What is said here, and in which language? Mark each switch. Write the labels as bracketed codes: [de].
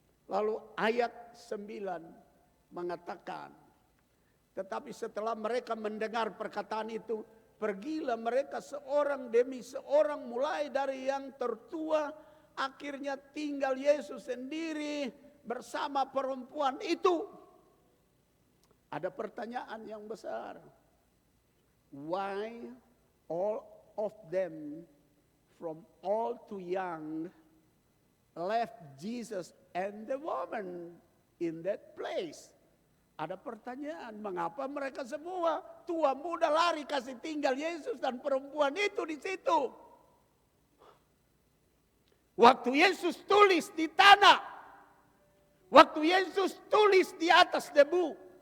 [id] Lalu ayat 9 mengatakan, tetapi setelah mereka mendengar perkataan itu, pergilah mereka seorang demi seorang mulai dari yang tertua. Akhirnya tinggal Yesus sendiri bersama perempuan itu. Ada pertanyaan yang besar. [en] Why all of them from old to young left Jesus and the woman in that place? [id] Ada pertanyaan, mengapa mereka semua tua muda lari kasih tinggal Yesus dan perempuan itu di situ? Waktu Yesus tulis di tanah, waktu Yesus tulis di atas debu.